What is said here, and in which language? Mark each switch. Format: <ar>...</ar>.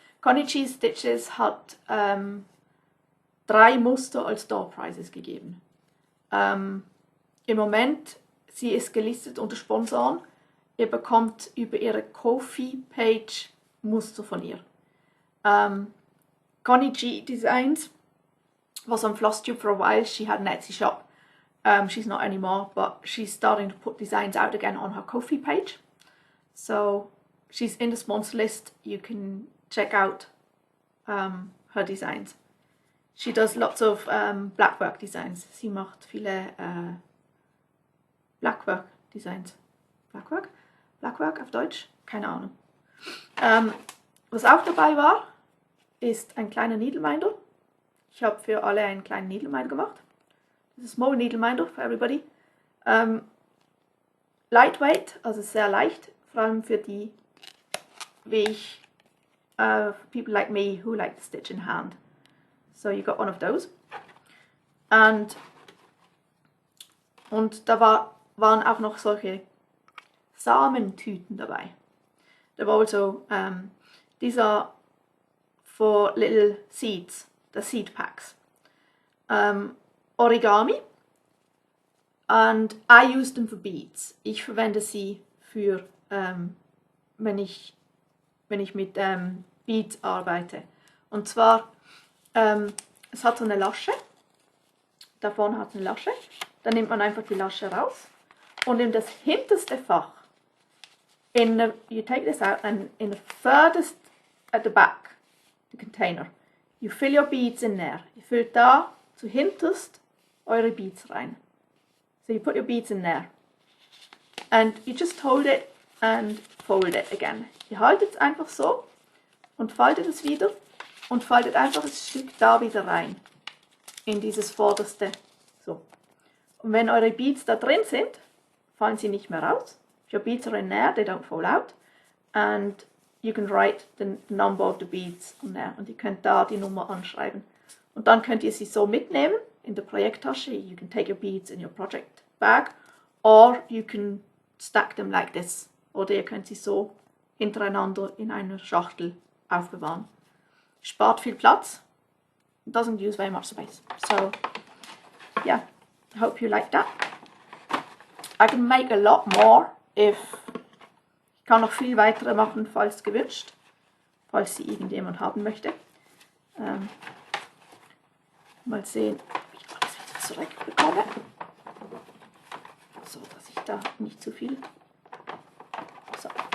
<de>XJu Stitches hat 3 Muster als Door Prizes gegeben. Im Moment, sie ist gelistet unter Sponsoren. Ihr bekommt über ihre Ko-fi-Page Muster von ihr.</de> <en>XJu Designs was on Flosstube for a while. She had an Etsy shop. She's not anymore, but she's starting to put designs out again on her Ko-fi page. So she's in the sponsor list. You can check out her designs. She does lots of blackwork designs.</en> <de>Sie macht viele Blackwork Designs. Blackwork? Blackwork auf Deutsch? Keine Ahnung. Was auch dabei war, ist ein kleiner Needleminder. Ich habe für alle einen kleinen Needleminder gemacht. Das ist</de> <en>a small needleminder for everybody. Lightweight,</en> <de>also sehr leicht, vor allem für die, wie ich,</de> <en>people like me who like to stitch in hand. So you got one of those.</en> <de>Und da waren auch noch solche Samentüten dabei.</de> <en>There were also these are for little seeds, the seed packs. Origami, and I use them for beads.</en> <de>Ich verwende sie für, wenn ich mit Beads arbeite. Und zwar, es hat so eine Lasche, da vorne hat es eine Lasche, dann nimmt man einfach die Lasche raus und in das hinterste Fach,</de> <en>you take this out and in the furthest at the back, the container, you fill your beads in there.</en> <de>Ihr füllt da zuhinterst eure Beads rein.</de> <en>So you put your beads in there and you just hold it and fold it again.</en> <de>Ihr haltet es einfach so und faltet es wieder und faltet einfach das Stück da wieder rein in dieses vorderste. So. Und wenn eure Beads da drin sind, fallen sie nicht mehr raus,</de> <en>If your beads are in there, they don't fall out. And you can write the number of the beads on there.</en> <de>Und ihr könnt da die Nummer anschreiben. Und dann könnt ihr sie so mitnehmen in der Projekttasche.</de> <en>You can take your beads in your project bag. Or you can stack them like this.</en> <de>Oder ihr könnt sie so hintereinander in einer Schachtel aufbewahren. Spart viel Platz.</de> <en>Doesn't use very much space. So, yeah, I hope you like that. I can make a lot more if...</en> <de>Ich kann noch viel weitere machen, falls gewünscht. Falls sie irgendjemand haben möchte. Mal sehen, wie ich alles wieder zurückbekomme. So, dass ich da nicht zu viel... So.</de>